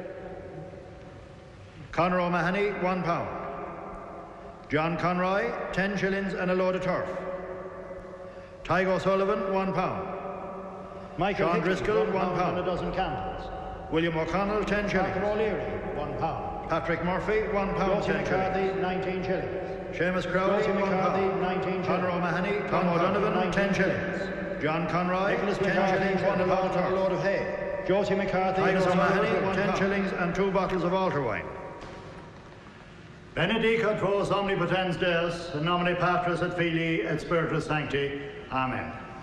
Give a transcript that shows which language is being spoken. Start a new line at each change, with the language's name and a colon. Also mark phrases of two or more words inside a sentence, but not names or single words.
English: Conor O'Mahony, £1. John Conroy, 10 shillings and a load of turf. Tygo Sullivan, £1. Michael Sean Driscoll, £1 and a dozen candles. William O'Connell, 10 shillings. Arthur O'Leary, £1. Patrick Murphy, £1. Josie McCarthy, 19 shillings. Seamus Crowley, £1. 19 shillings. Conor O'Mahony, Tom O'Donovan, 10 shillings. John Conroy, Nicholas 10 shillings and a load of hay. Josie McCarthy, Titus O'Mahony, 10 shillings and 2 bottles of altar wine.
Latin: Benedicat vos omnipotens Deus, in nomine Patris et Filii et Spiritus Sancti. Amen.